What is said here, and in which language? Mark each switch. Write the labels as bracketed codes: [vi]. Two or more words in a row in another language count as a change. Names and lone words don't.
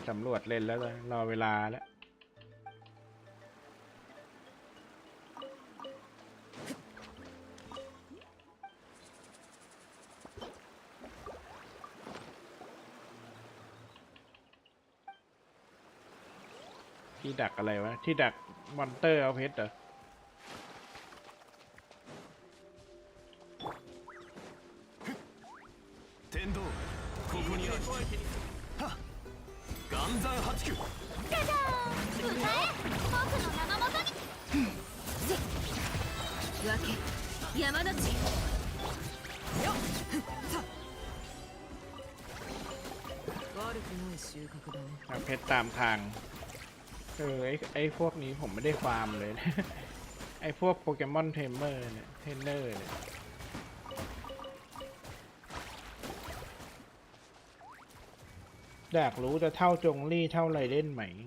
[th] สำรวจเล่นแล้วรอเวลาแล้วที่ดักอะไรวะที่ดักมอนเตอร์เอาเพชรเหรอ [ja] 天道ここにあるはっ岩山八九じゃじゃーん歌え僕の名のもとに山の地よっさ悪くない収穫だね [th] เพชรตามทางไอ้พวกนี้ผมไม่ได้ฟาร์มเลย ไอ้พวกโปเกมอนเทรนเนอร์เนี่ยอยากรู้จะเท่าจงลี่เท่าไรเล่นไหม